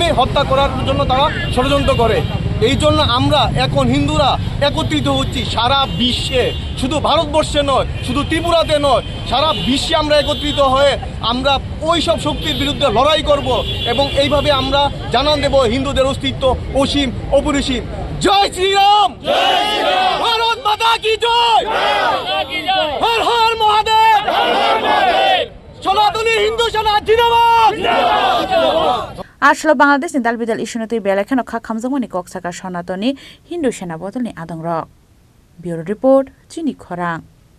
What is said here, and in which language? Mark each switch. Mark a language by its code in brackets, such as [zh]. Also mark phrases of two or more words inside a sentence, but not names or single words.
[bn] হত্যা করার জন্য তারা ষড়যন্ত্র করে এই জন্য আমরা এখন হিন্দুরা একত্রিত হচ্ছি সারা বিশ্বে শুধু ভারতবর্ষে নয় শুধু ত্রিপুরাতে নয় সারা বিশ্বে আমরা একত্রিত হয়ে আমরা ওই সব শক্তির বিরুদ্ধে লড়াই করব এবং এইভাবে আমরা জানান দেব হিন্দুদের অস্তিত্ব অসীম অপরিসীম জয় শ্রীরাম [hi] भारत माता की जय [bn] হর হর মহাদেব সনাতনী হিন্দু সেনা জিন্দাবাদ [trp] Chasalo Bangladesh ni Dalbidal issue no te belekhano kha khamjamani kok saka Sanatani Hindu Sena botol ni adong rok Bureau Report Chini Khorang